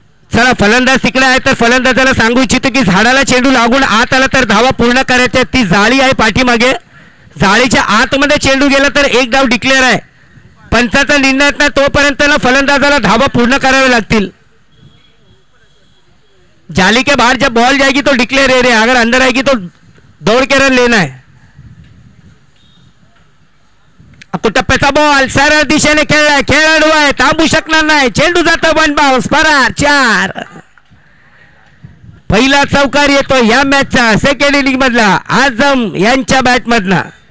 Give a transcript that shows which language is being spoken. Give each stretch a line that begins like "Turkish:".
Marathi: चला, फलंदाज तिकडे आहे तर फलंदाजाला सांगू इच्छितो की झाडाला चेंडू लागून आत आला तर धावा पूर्ण करायच्या. ती जाळी आहे पाठीमागे, जाळीच्या आतमध्ये चेंडू गेला तर एक धाव डिक्लेअर आहे. पंचाचा निर्णय नाही तोपर्यंत फलंदाजाला धावा पूर्ण करावे लागतील.
Hindi: जाली के बाहर जब बॉल जाएगी तो डिक्लेअर है रे, अगर अंदर आएगी तो दौड़ के रन लेना है.
Marathi: तो टप्प्याचा बॉल सरळ दिशेने खेळलाय, खेळाडू आहे, थांबू शकणार नाही. चेंडू जातो वन बाउन्स, फरार 4. पहिला चौकार येतो या मॅचचा सेकंड इनिंग मधला आझम यांच्या बॅट मधला.